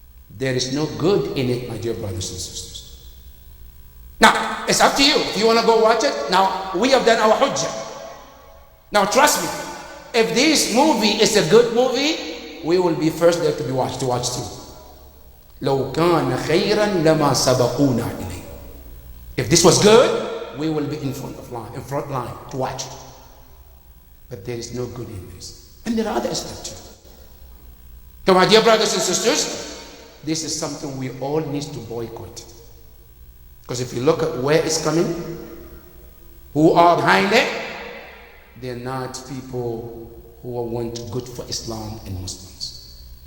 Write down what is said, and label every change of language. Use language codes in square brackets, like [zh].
[en] There is no good in it, my dear brothers and sisters. Now, it's up to you. If you want to go watch it, now we have done our hujjah. Now trust me, if this movie is a good movie, we will be first there to watch too. [ar] لو كان خيرا لما سبقونا إليه. [en] If this was good, we will be in front line to watch it. But there is no good in this. And there are other aspects too. So my dear brothers and sisters, this is something we all need to boycott. Because if you look at where it's coming, who are behind it, they're not people who want good for Islam and Muslims.